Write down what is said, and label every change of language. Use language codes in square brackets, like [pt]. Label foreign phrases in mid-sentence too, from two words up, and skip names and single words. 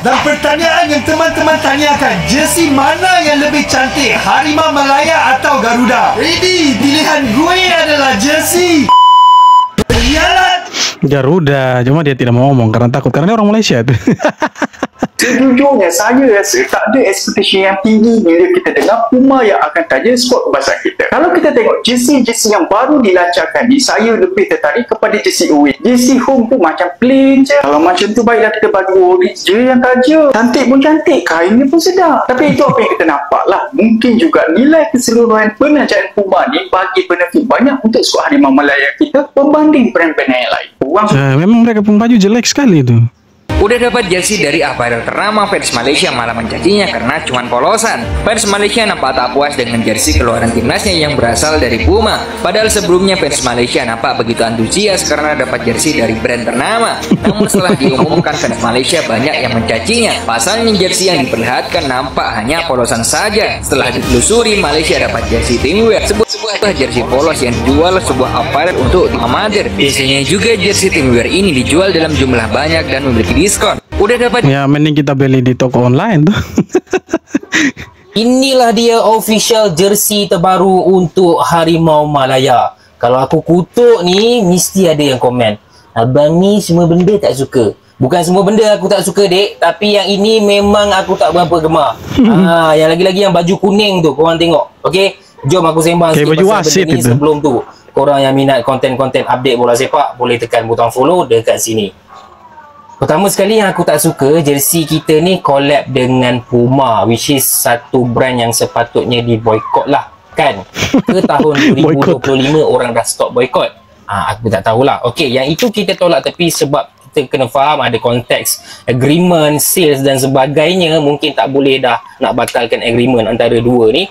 [id] Dan pertanyaan yang teman-teman tanyakan, jersey mana yang lebih cantik, Harimau Malaya atau Garuda? Ready? Pilihan gue adalah jersey Garuda. Cuma dia tidak mau ngomong karena takut, karena dia orang Malaysia tuh. [ms] Sejujurnya saya rasa tak ada expectation yang tinggi bila kita dengar Puma yang akan tanya skor kebangsaan kita. Kalau kita tengok jersey yang baru dilancarkan ni, saya lebih tertarik kepada jersey away. Jersey home tu macam plain je. Kalau macam tu, baiklah kita bagi orange je yang tajuk. Cantik pun cantik, kainnya pun sedap. Tapi itu apa yang kita nampak lah. Mungkin juga nilai keseluruhan penajaan Puma ni bagi benefit banyak untuk skuad Harimau Malaya kita berbanding brand-brand yang lain. [id] Memang mereka pun baju jelek sekali tu. Udah dapat jersey dari apparel ternama, fans Malaysia malah mencacinya karena cuman polosan. Fans Malaysia nampak tak puas dengan jersey keluaran timnasnya yang berasal dari Puma. Padahal sebelumnya fans Malaysia nampak begitu antusias karena dapat jersey dari brand ternama. Namun setelah diumumkan, fans Malaysia banyak yang mencacinya. Pasalnya jersey yang diperlihatkan nampak hanya polosan saja. Setelah ditelusuri, Malaysia dapat jersey teamwear, sebuah jersey polos yang dijual sebuah apparel untuk amatir. Biasanya juga jersey teamwear ini dijual dalam jumlah banyak dan memiliki diskon. Udah dapat, ya mending kita beli di toko online tuh. [ms] Inilah dia official jersey terbaru untuk Harimau Malaya. Kalau aku kutuk ni, mesti ada yang komen, abang ni semua benda tak suka. Bukan semua benda aku tak suka, dek, tapi yang ini memang aku tak berapa gemar. Yang lagi-lagi yang baju kuning tu, korang tengok. Okey, jom aku sembang sikit pasal benda ni itu. Sebelum tu, korang yang minat konten-konten update bola sepak boleh tekan butang follow dekat sini. Pertama sekali yang aku tak suka, jersey kita ni collab dengan Puma, [en] which is [ms] satu brand yang sepatutnya di boycott lah, kan? Ke tahun 2025 orang dah stop boycott. Aku tak tahulah. Okey, yang itu kita tolak tepi sebab kita kena faham ada konteks agreement, sales dan sebagainya. Mungkin tak boleh dah nak batalkan agreement antara dua ni.